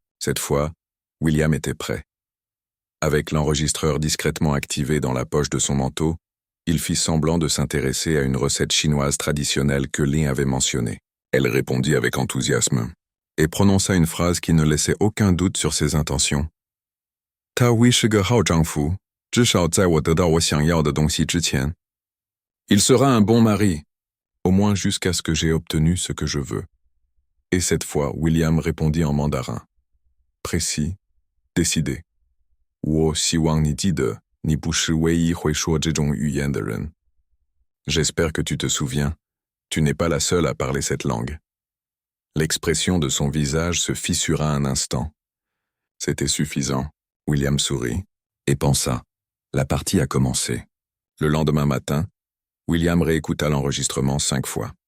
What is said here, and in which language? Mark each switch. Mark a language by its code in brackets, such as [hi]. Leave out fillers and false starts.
[fr] Cette fois, William était prêt. Avec l'enregistreur discrètement activé dans la poche de son manteau, il fit semblant de s'intéresser à une recette chinoise traditionnelle que Lin avait mentionnée. Elle répondit avec enthousiasme et prononça une phrase qui ne laissait aucun doute sur ses intentions. [zh] « Ta oui是个好丈夫，至少在我得到我想要的东西之前。 [fr] Il sera un bon mari, au moins jusqu'à ce que j'ai obtenu ce que je veux. » Et cette fois, William répondit en mandarin. précis, décidé. [zh] 我希望你记得，你不是唯一会说这种语言的人。 [fr] J'espère que tu te souviens, tu n'es pas la seule à parler cette langue. L'expression de son visage se fissura un instant. C'était suffisant. William sourit et pensa. La partie a commencé. Le lendemain matin, William réécouta l'enregistrement 5 fois.